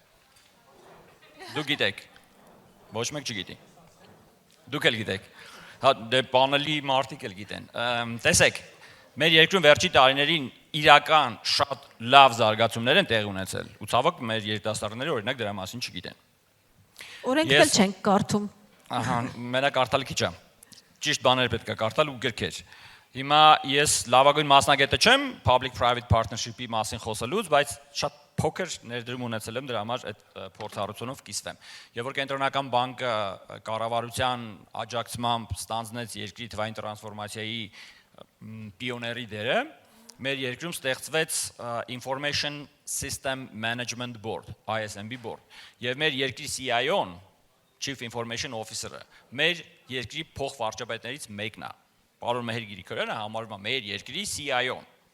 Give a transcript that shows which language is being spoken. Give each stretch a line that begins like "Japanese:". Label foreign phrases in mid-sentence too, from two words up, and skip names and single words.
Armenian: Դուք գիտեք։ Ոչ մեկ չգիտի։ Դուք էլ գիտեք։ Հա դե պանելի մարդիկ էլ գիտեն։ Տեսեք, մեր երկրում վերջի տարիներին իրական շատ լավ զարգացումներ են տեղի ունեցել։ Ու ցավոք մեր երիտասարդները օրինակ դրա մասին չգիտեն։ Օրենքներ չենք կարդում։ Ահա, մենակ կարդալը քիչ է։ Ճիշտ բաներ պետք է կարդալ ու գրքեր։ Հիմա ես լավագույն մասնագետը չեմ
English: public-private
Armenian: partnership-ի մասին խոսելուց, բայց շատ փոքր ներդրում ունեցել եմ դրա համար այդ փորձառությունով կիսվեմ։ Եվ որ կենտրոնական բանկը կառավարության աջակցմամբ ստանձնեց երկրի թվային տրանսֆորմացիայի պիոների դերը, մեր երկրում ստեղծվեց Information System Management Board, ISMB Board, եւ մեր երկրի CIO-ն,
English: Chief Information Officer-
Armenian: ը, մեր երկրի փոխվարչապետներից մեկն է, պարոն Մեհեր Գրիգորյանը համարվում է մեր երկրի CIO-ն,